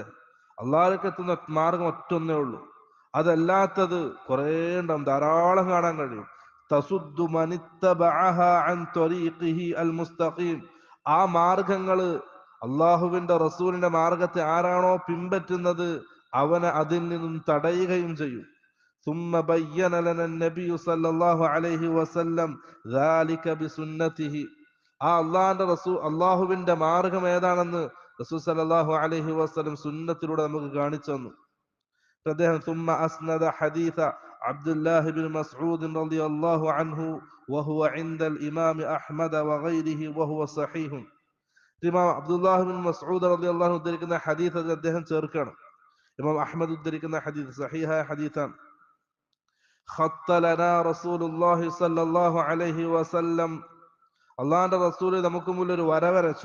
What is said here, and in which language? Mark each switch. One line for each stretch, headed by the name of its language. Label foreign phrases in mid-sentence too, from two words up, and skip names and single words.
Malayalam: അള്ളാഹുവിലേക്ക് എത്തുന്ന മാർഗം ഒറ്റൊന്നേ ഉള്ളൂ. അതല്ലാത്തത് കുറേ ഉണ്ടാവും, ധാരാളം കാണാൻ കഴിയും.
Arabic: تصد من اتبعها عن طريقه المستقيم,
Malayalam: ആ മാർഗങ്ങള് അള്ളാഹുവിന്റെ റസൂലിന്റെ മാർഗത്തെ ആരാണോ പിൻപറ്റുന്നത് അവനെ അതിൽ നിന്നും തടയുകയും ചെയ്യും.
Arabic: ثم بين لنا النبي صلى الله عليه وسلم ذلك بسنته,
Malayalam: ആ അള്ളാഹുവിന്റെ റസൂൽ, അള്ളാഹുവിന്റെ മാർഗം ഏതാണെന്ന് റസൂൽ
Arabic: صلى الله عليه وسلم
Malayalam: സുന്നത്തിലൂടെ നമുക്ക് കാണിച്ചു തന്നു.
Arabic: അദ്ദേഹം ثم أسند حديث عبد الله بن مسعود رضي الله عنه وهو عند الإمام أحمد وغيره وهو صحيح.
Malayalam: ഇമാം അബ്ദുല്ലാഹി ബിൻ മസ്ഊദ്
Arabic: رضي الله عنه
Malayalam: ഉദ്ധരിക്കുന്ന ഹദീസ് അത് അദ്ദേഹം ചേർക്കണം. ഇമാം അഹ്മദ് ഉദ്ധരിക്കുന്ന ഹദീസ് സഹീഹായ ഹദീസാണ്.
Arabic: خط لنا رسول الله صلى الله عليه وسلم,
Malayalam: അല്ലാഹുവിന്റെ റസൂൽ നമുക്ക് മുന്നിൽ ഒരു വര വരച്ചു.